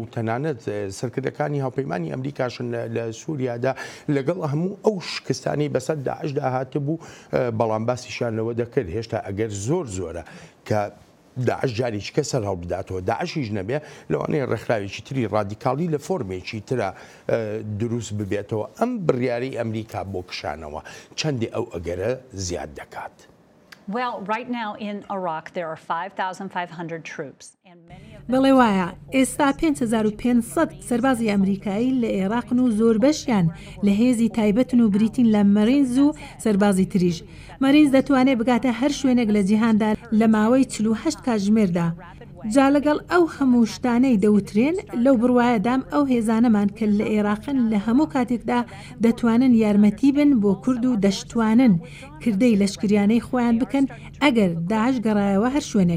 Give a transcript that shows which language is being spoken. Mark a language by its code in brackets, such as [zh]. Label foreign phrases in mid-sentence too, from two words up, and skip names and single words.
[ckb] تەنانەت سەرکردەکانی هاوپەیمانی ئەمریکاشن لە سووریادا لەگەڵ هەموو ئەو شکستانی بەسەر داعشدا هاتبوو بەڵام باسیشان لەوە دەکرد هێشتا ئەگەر زۆر زۆرە کە داعش جاریش کە سەر هەڵبداتەوە داعشیش نەبێ لەوانەیە ڕێکخراوێکی تری ڕادیکاڵی لە فۆرمێکی ترە دروست ببێتەوە ئەم بڕیاری ئەمریکا بۆ کشانەوە چەندی ئەو ئەگەرە زیاد دەکات. [en] Well, right now in Iraq there are 5,500 troops. [ckb] بەڵێ وایە ئێستا 5,500 سەربازی ئەمریکایی لە عێراقن و زۆر بەشیان لە هێزی تایبەتن و بریتین لە مەرینز و سەربازی تریش. مەرینز دەتوانێت بگاتە هەر شوێنێک لە جیهاندا لە ماوەی 48 کاتژمێردا. جا لەگەڵ ئەو هەموو شتانەی دەوترێن لەو بڕوایەدام ئەو هێزانەمان کە لە عێراقن لە هەموو کاتێکدا دەتوانن یارمەتی بن بۆ کورد و دەشتوانن کردەی لەشکریانەی خۆیان بکەن ئەگەر داعش گەڕایەوە هەر شوێنێک.